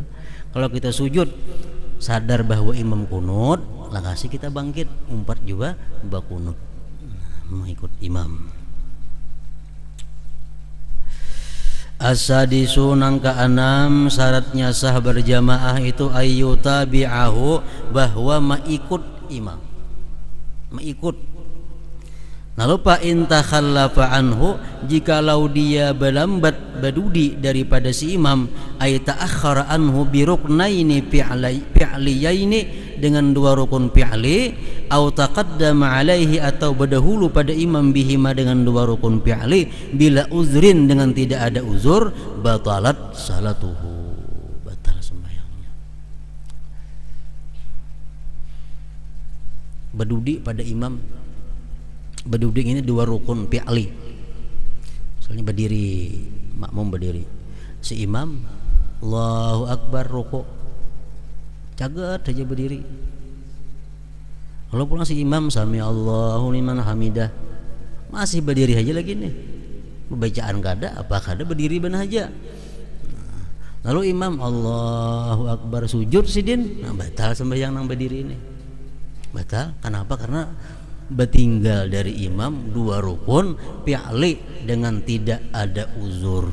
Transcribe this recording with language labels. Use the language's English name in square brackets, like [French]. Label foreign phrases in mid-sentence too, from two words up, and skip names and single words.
[Banjar] Kalau kita sujud sadar bahwa imam kunut, lakasi kita bangkit umpat juga bakunut, mengikut imam. [Indonesian] As-sadisu nang keenam syaratnya sah berjamaah itu ayyutabi'ahu, bahwa mengikut imam, mengikut. [Arabic] Lalu فإن تخلف عنه, [Indonesian] jikalau dia berlambat badudi daripada si imam, [Arabic] أي تأخر عنه بركنين فعليين, [Indonesian] dengan dua rukun fi'li, [Arabic] أو تقدم عليه, [Indonesian] atau berdahulu pada imam bihima dengan dua rukun fi'li, [Arabic] بلا عذر, [Indonesian] dengan tidak ada uzur, [Arabic] بطلت صلاته, [Indonesian] batal sembahyangnya. Berdudi pada imam, berduduk ini dua rukun fi'li. [Banjar] Misalnya berdiri, makmum berdiri, si imam [Arabic] الله أكبر [Banjar] ruku', cagat aja berdiri. Kalau pulang si imam [Arabic] سمع الله لمن حمده, [Banjar] masih berdiri aja lagi nih. Bacaan kada, apa kada berdiri benar aja. Lalu imam [Arabic] الله أكبر [Banjar] sujud sidin, nah batal sembahyang nang berdiri ini. [Indonesian] Batal, kenapa? Karena bertinggal dari imam dua rukun fi'li dengan tidak ada uzur.